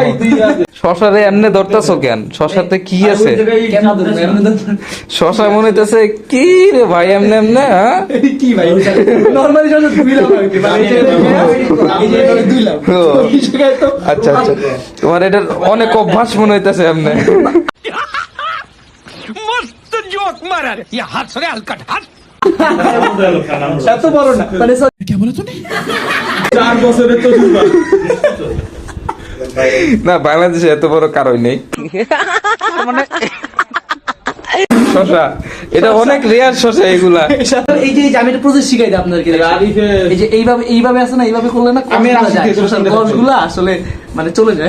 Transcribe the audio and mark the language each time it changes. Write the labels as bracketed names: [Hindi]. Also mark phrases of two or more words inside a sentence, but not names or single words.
[Bangla] শশারে এমনি ধরতেছো কেন? শশাতে কি আছে? শশা মনে হইতেছে কি রে ভাই, এমনি এমনি? হ্যাঁ কি ভাই, নরমালি যখন ধুইলাম আর কি, মানে এই যে ধুইলাম। আচ্ছা আচ্ছা, তোমার এটার অনেক অভ্যাস মনে হইতেছে এমনি। [Hindi] मस्त जोक मारा रे ये हाथ से हलकट हाथ [Bangla] এত বড় না, মানে [Hindi] क्या बोला तूने [Bangla] 4 বছরের তো না, বাংলাদেশে এত বড় কারই নেই। শশা, এটা অনেক রেয়ার শশা এগুলা। এই যে আমি একটা প্রসেস শিখাই দিই আপনাদেরকে। এই যে এইভাবে আছে না, এইভাবে করলে না আমি গছগুলো আসলে মানে চলে যায়।